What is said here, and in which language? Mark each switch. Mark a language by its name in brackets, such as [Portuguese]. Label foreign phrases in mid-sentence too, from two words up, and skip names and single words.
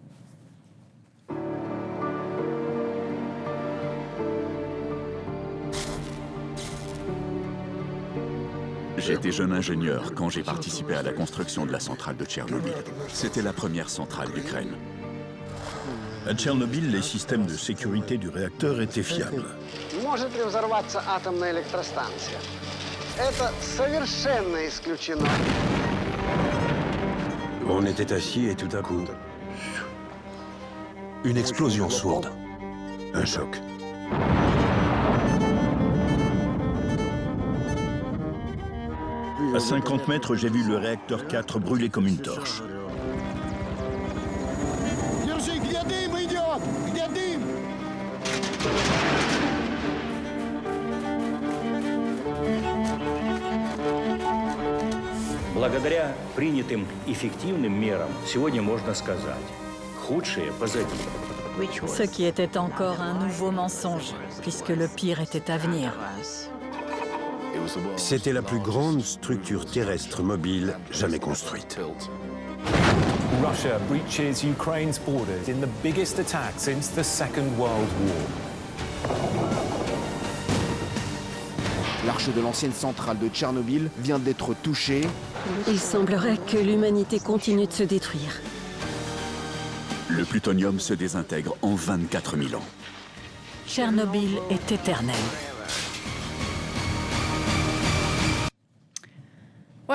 [French] J'étais jeune ingénieur quand j'ai participé à la construction de la centrale de Tchernobyl. C'était la première centrale d'Ukraine. À Tchernobyl, les systèmes de sécurité du réacteur étaient fiables. [Russian] Может ли взорваться атомная электростанция? Это совершенно исключено. [French] On était assis et tout à coup, une explosion sourde. Un choc. À 50 mètres, j'ai vu le réacteur 4 brûler comme une torche. [Russian] Благодаря принятым эффективным мерам, сегодня можно сказать, худшее позади. [French] Ce qui était encore un nouveau mensonge, puisque le pire était à venir. C'était la plus grande structure terrestre mobile jamais construite. [English] Russia breaches Ukraine's borders in the biggest attack since the Second World War. [French] L'arche de l'ancienne centrale de Tchernobyl vient d'être touchée. Il semblerait que l'humanité continue de se détruire. Le plutonium se désintègre en 24 000 ans. Tchernobyl est éternel.